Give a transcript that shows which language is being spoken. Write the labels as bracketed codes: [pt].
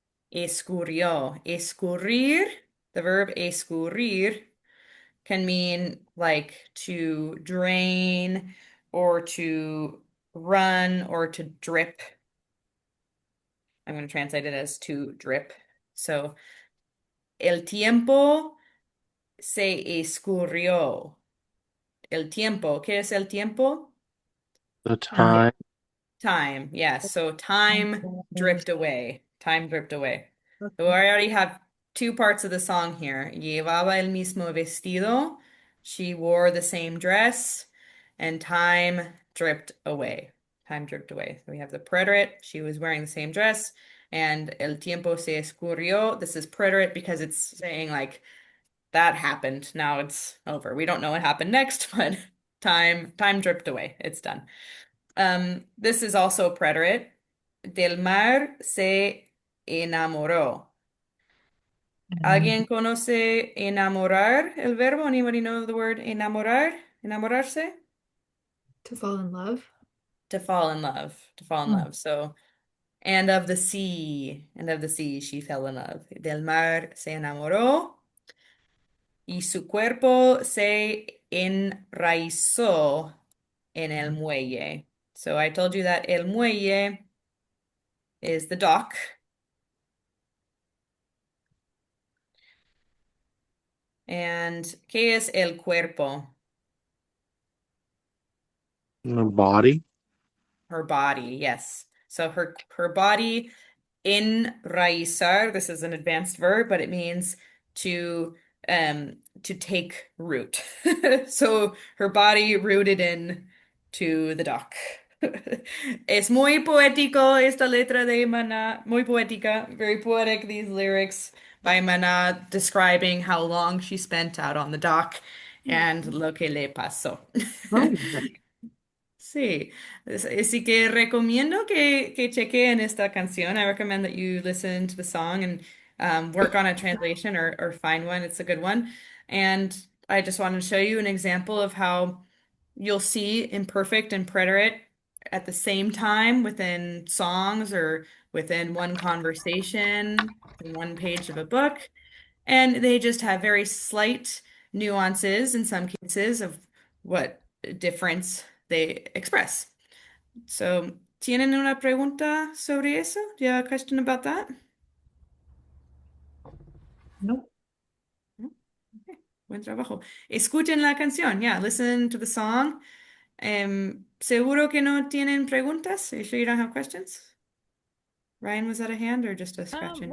[es] Escurrió. [en] Escurrir, the verb escurrir can mean like to drain or to run or to drip. I'm going to translate it as to drip. So, [es] el tiempo se escurrió. El tiempo, ¿qué es el tiempo? [en] The Time. time. Time, yes. So time dripped away. Time dripped away. So I already have two parts of the song here. [es] Llevaba el mismo vestido. [en] She wore the same dress. And time dripped away. Time dripped away. So we have the preterite. She was wearing the same dress. And [es] el tiempo se escurrió. [en] This is preterite because it's saying like that happened. Now it's over. We don't know what happened next, but time dripped away. It's done. This is also preterite. [es] Del mar se enamoró. ¿Alguien conoce enamorar el verbo? [en] Anybody know the word enamorar? Enamorarse? To fall in love. To fall in love. To fall in Hmm. love. So, and of the sea. And of the sea, she fell in love. [es] Del mar se enamoró. Y su cuerpo se enraizó en el muelle. [en] So I told you that el muelle is the dock. And [es] ¿qué es el cuerpo? [en] The body. Her body, yes. So her body enraizar, this is an advanced verb, but it means to to take root. So her body rooted in to the dock. [es] Es muy poético esta letra de Maná, muy poética, [en] very poetic, these lyrics by Maná describing how long she spent out on the dock and [es] lo que le pasó. Oh, Sí, así que recomiendo que chequen esta canción. [en] I recommend that you listen to the song and work on a translation or find one. It's a good one. And I just wanted to show you an example of how you'll see imperfect and preterite at the same time within songs or within one conversation, in one page of a book. And they just have very slight nuances in some cases of what difference they express. [es] So, ¿tienen una pregunta sobre eso? [en] Do you have a question about that? nope. [es] No? [en] Okay. [es] Buen trabajo. Escuchen la canción. [en] Yeah, listen to the song. [es] ¿Seguro que no tienen preguntas? [en] Are you sure you don't have questions? Ryan, was that a hand or just a scratch in your